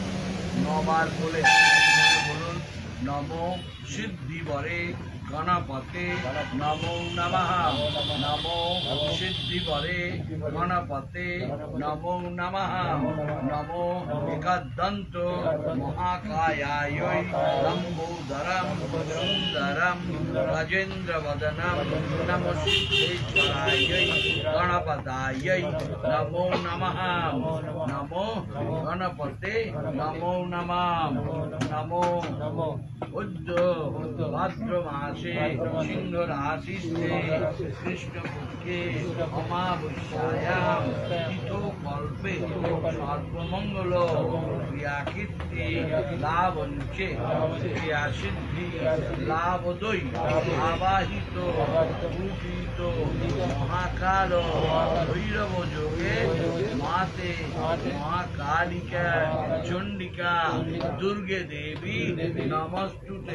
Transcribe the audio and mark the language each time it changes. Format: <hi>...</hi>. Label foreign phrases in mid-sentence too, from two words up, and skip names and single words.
<bn>9 বার বলে বলুন</bn> <sa>নমো সিদ্ধি বরে गणपते नमो नमः नमो सिद्धि बरे गणपते नमो नमः नमो एकदंत महाकायाय लंबोदरम सुंदरम राजेन्द्र वदनम नमो सिद्धेश्वराय गणपताय नमो नमः नमो गणपते नमो नमः नमो उद्यो ভাদ্র মাসে সিংহ রাশিতে কৃষ্ণপক্ষে অমাবস্যায়াম তিথো কল্পে সর্বমঙ্গল ক্রিয়াকীর্তি লাভঞ্চে ক্রিয়াসিদ্ধি লাভোদয় আবাহিত পূজিত মহাকাল ভৈরব যোগে মাতে মহাকালিকা চণ্ডিকা দুর্গে দেবী নমস্তুতে</sa>